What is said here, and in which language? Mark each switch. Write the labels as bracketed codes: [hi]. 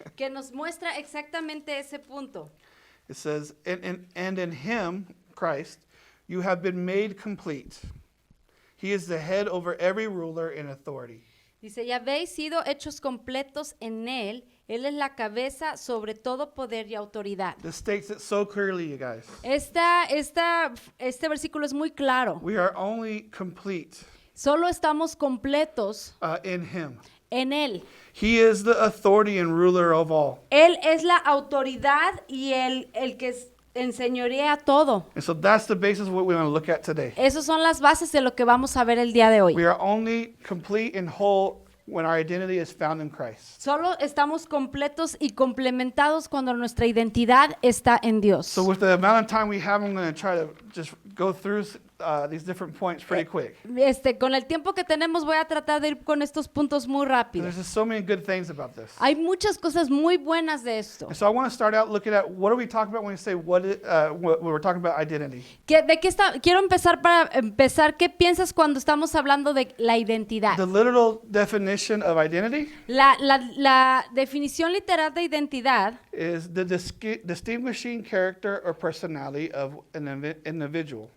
[es] que nos muestra exactamente ese punto. [en] It says, and in him, Christ, you have been made complete. He is the head over every ruler and authority. [es] Dice, y habéis sido hechos completos en Él. Él es la cabeza sobre todo poder y autoridad. [en] This states it so clearly, you guys. [es] Este versículo es muy claro. [en] We are only complete [es] Solo estamos completos [en] in him. [es] en Él. [en] He is the authority and ruler of all. [es] Él es la autoridad y el que enseñorea todo. [en] And so that's the basis of what we want to look at today. [es] Esas son las bases de lo que vamos a ver el día de hoy. [en] We are only complete and whole when our identity is found in Christ. [es] Solo estamos completos y complementados cuando nuestra identidad está en Dios. [en] So with the amount of time we have, I'm going to try to just go through these different points pretty quick. [es] Con el tiempo que tenemos voy a tratar de ir con estos puntos muy rápido. [en] There's just so many good things about this. [es] Hay muchas cosas muy buenas de esto. [en] And so I want to start out looking at what are we talking about when we say when we're talking about identity. [es] Quiero empezar, ¿qué piensas cuando estamos hablando de la identidad? [en] The literal definition of identity [es] La definición literal de identidad [en] is the distinguishing character or personality of an individual.